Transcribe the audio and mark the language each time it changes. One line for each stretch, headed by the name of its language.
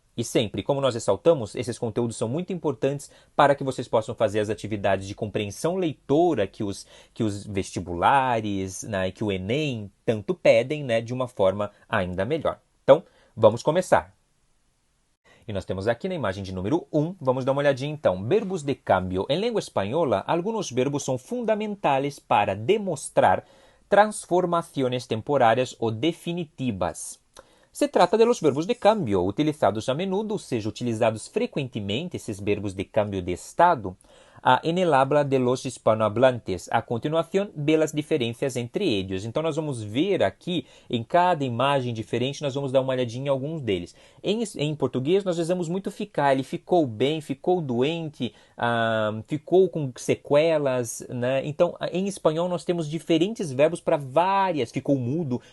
Portuguese: E sempre, como nós ressaltamos, esses conteúdos são muito importantes para que vocês possam fazer as atividades de compreensão leitora que os vestibulares, né, que o Enem tanto pedem, né, de uma forma ainda melhor. Então, vamos começar. E nós temos aqui na imagem de número 1, vamos dar uma olhadinha então. Verbos de cambio. Em língua espanhola, alguns verbos são fundamentais para demonstrar transformações temporárias ou definitivas.
Spanish: Se trata de los verbos de cambio, utilizados a menudo,
Portuguese: ou seja, utilizados frequentemente, esses
Spanish: verbos de cambio de estado, en el habla de los hispanohablantes.
Portuguese: A continuação, vê as diferenças entre eles. Então, nós vamos ver aqui, em cada imagem diferente, nós vamos dar uma olhadinha em alguns deles. Em português, nós usamos muito ficar. Ele ficou bem, ficou doente, ficou com sequelas, né? Então, em espanhol, nós temos diferentes verbos para várias. Ficou mudo.